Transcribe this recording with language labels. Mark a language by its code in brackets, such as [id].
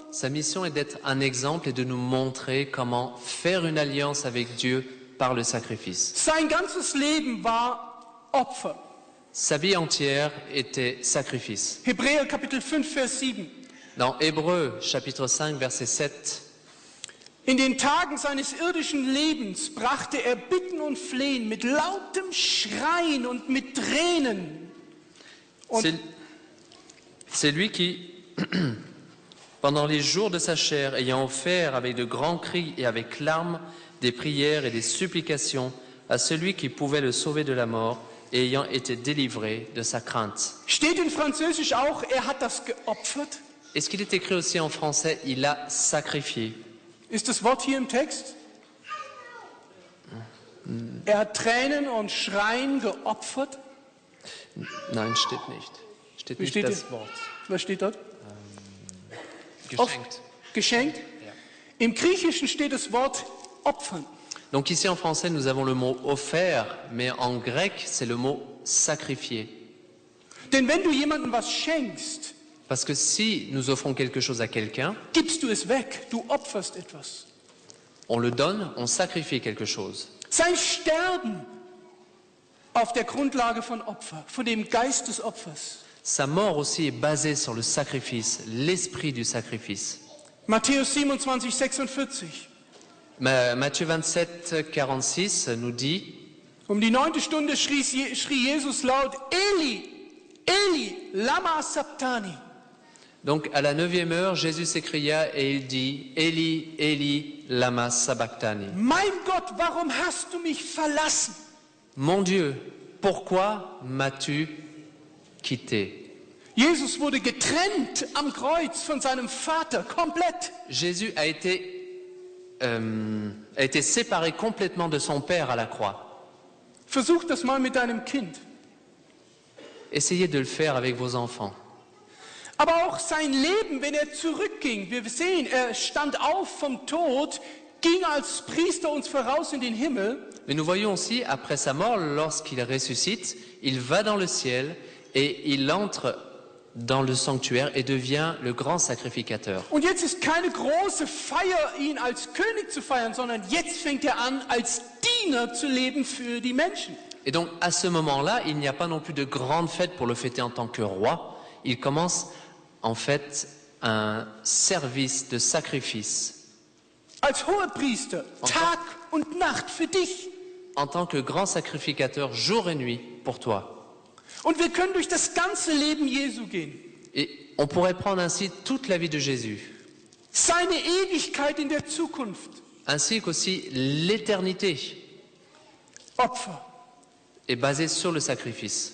[fr] Sa mission est d'être un exemple et de nous montrer comment faire une alliance avec Dieu par le sacrifice. [de] Sein ganzes Leben war Opfer. [fr] Sa vie entière était sacrifice. [de] Hebräer Kapitel 5, Vers 7. [fr] Dans Hébreux chapitre 5 verset 7, [de] In den Tagen seines irdischen Lebens brachte er Bitten und Flehen mit lautem Schreien und mit Tränen. Und [fr] c'est lui qui, pendant les jours de sa chair, ayant offert avec de grands cris et avec larmes des prières et des supplications à celui qui pouvait le sauver de la mort, et ayant été délivré de sa crainte. [de] steht in Französisch auch, er hat das geopfert? [fr] Est-ce qu'il est écrit aussi en français, il a sacrifié? [de] Ist das Wort hier im Text? Er hat Tränen und Schreien geopfert. Nein, steht nicht. Steht Wie nicht steht das hier? Wort. Was steht dort? Geschenkt. Geschenkt. Im Griechischen steht das Wort opfern. [fr] Donc ici en français, nous avons le mot offert, mais en grec, c'est le mot sacrifié. [de] Denn wenn du jemandem was schenkst, [fr] Parce que si nous offrons quelque chose à quelqu'un, [de] gibst du es weg, du opferst etwas. [fr] on le donne, on sacrifie quelque chose. [de] Sein Sterben auf der Grundlage von Opfer, von dem Geist des Opfers. [fr] Sa mort aussi est basée sur le sacrifice, l'esprit du sacrifice. [de] Matthäus 27, 46. [fr] Matthieu 27, 46 nous dit, [de] Um die 9. Stunde schrie Jesus laut, [arc] Eli, Eli, lama sabachthani. [fr] donc à la 9e heure, Jésus s'écria et il dit, [arc] Eli, Eli, lama sabachthani. [de] Mein Gott, warum hast du mich verlassen? [fr] Mon Dieu, pourquoi m'as-tu quitté? [de] Jesus wurde getrennt am Kreuz von seinem Vater, komplett. [fr] Jésus a été séparé complètement de son Père à la croix. [de] Versuch das mal mit deinem Kind. [fr] Essayez de le faire avec vos enfants. [de] Aber auch sein Leben, wenn er zurückging, wir sehen, er stand auf vom Tod, ging als Priester uns voraus in den Himmel. [fr] Mais nous voyons aussi, après sa mort, lorsqu'il ressuscite, il va dans le ciel et il entre dans le sanctuaire et devient le grand sacrificateur. [de] Und jetzt ist keine große Feier, ihn als König zu feiern, sondern jetzt fängt er an, als Diener zu leben für die Menschen. [fr] Et donc, à ce moment-là, il n'y a pas non plus de grande fête pour le fêter en tant que roi. Il commence, en fait, un service de sacrifice. [de] Als Hohepriester, Tag und Nacht für dich. [fr] En tant que grand sacrificateur, jour et nuit, pour toi. [de] Und wir können durch das ganze Leben Jesu gehen. [fr] Et on pourrait prendre ainsi toute la vie de Jésus, [de] Seine Ewigkeit in der Zukunft. [fr] ainsi qu'aussi l'éternité [de] Opfer. [fr] est basée sur le sacrifice.